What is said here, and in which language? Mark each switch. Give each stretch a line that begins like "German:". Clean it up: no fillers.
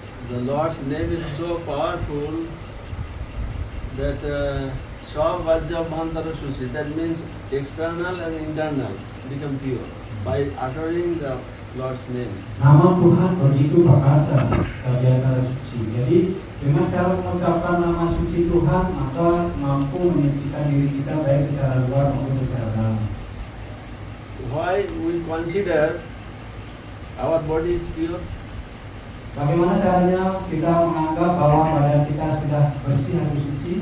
English: The Lord's name is so powerful that Svavajja Bhantara Susi, that means external and internal become pure by uttering the Lord's name.
Indonesian: Nama Tuhan begitu perkasa bagi antara suci. Jadi dengan cara mengucapkan nama suci Tuhan, maka mampu menyucikan diri kita baik secara luar maupun secara dalam.
English: Why we consider our body is pure?
Indonesian: Bagaimana caranya kita menganggap bahwa badan kita sudah bersih atau suci?